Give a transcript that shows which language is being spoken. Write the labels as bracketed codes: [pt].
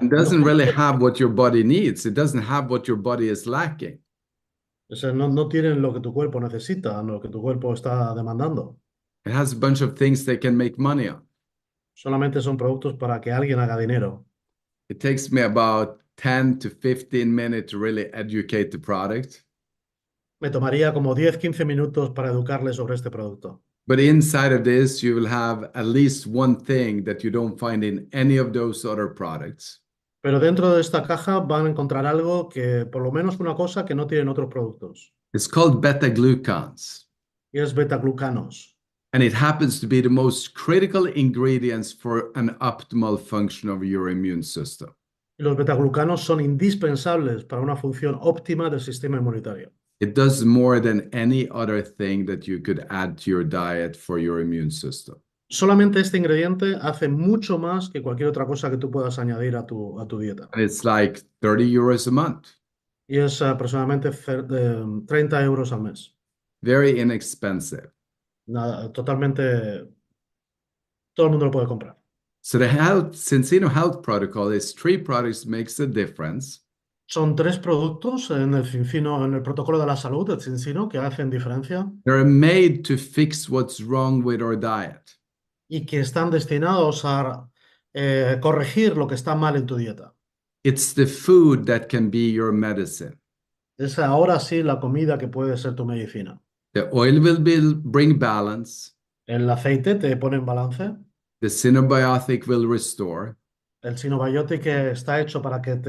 [en] It doesn't really have what your body needs. It doesn't have what your body is lacking. [es] O sea, no tienen lo que tu cuerpo necesita, lo que tu cuerpo está demandando. [en] It has a bunch of things they can make money on. [es] Solamente son productos para que alguien haga dinero. [en] It takes me about 10 to 15 minutes to really educate the product. [es] Me tomaría como 10-15 minutos para educarle sobre este producto. [en] But inside of this, you will have at least one thing that you don't find in any of those other products. [es] Pero dentro de esta caja van a encontrar algo que, por lo menos una cosa que no tienen otros productos. [en] It's called beta glucans. [es] Y es betaglucanos. [en] And it happens to be the most critical ingredients for an optimal function of your immune system. [es] Y los betaglucanos son indispensables para una función óptima del sistema inmunitario. [en] It does more than any other thing that you could add to your diet for your immune system. [es] Solamente este ingrediente hace mucho más que cualquier otra cosa que tú puedas añadir a tu dieta. [en] And it's like 30 euros a month. [es] Y es aproximadamente 30 euros al mes. [en] Very inexpensive. [es] Nada, totalmente, todo el mundo lo puede comprar. [en] So the Zinzino health protocol is 3 products makes a difference. [es] Son 3 productos en el Zinzino, en el protocolo de la salud del Zinzino que hacen diferencia [en] They're made to fix what's wrong with our diet. [es] y que están destinados a corregir lo que está mal en tu dieta. [en] It's the food that can be your medicine. [es] Es ahora sí la comida que puede ser tu medicina. [en] The oil will bring balance. [es] El aceite te pone en balance. [en] The synbiotic will restore. [es] El sinobiótico está hecho para que